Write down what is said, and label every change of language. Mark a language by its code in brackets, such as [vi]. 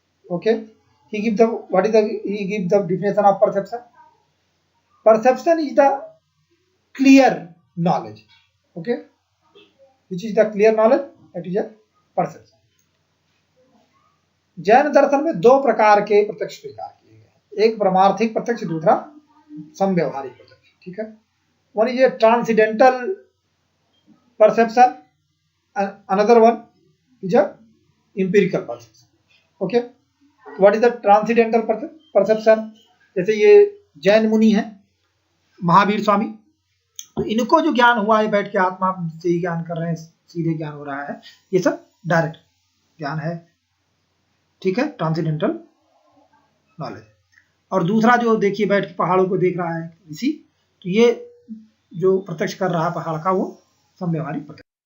[en] Okay, he gives the definition of perception. Perception is the clear knowledge. Okay, which is the clear knowledge? That is a perception. [hi] Jain दर्शन में 2 प्रकार के प्रत्यक्ष स्वीकार किए गए, एक परमार्थिक प्रत्यक्ष, दूसरा समव्यवहारिक प्रत्यक्ष। ठीक है, [en] One is a transcendental perception and another one is a empirical perception. Okay, what is the transcendental perception? [hi] जैसे ये जैन मुनि है महावीर स्वामी, तो इनको जो ज्ञान हुआ है बैठ के आत्मा से ही ज्ञान कर रहे हैं, सीधे ज्ञान हो रहा है, ये सब डायरेक्ट ज्ञान है। ठीक है, [en] Transcendental knowledge. [hi] और दूसरा जो देखिए बैठ के पहाड़ों को देख रहा है ऋषि, तो ये जो प्रत्यक्ष कर रहा है पहाड़ का वो समव्यवहारिक प्रत्यक्ष।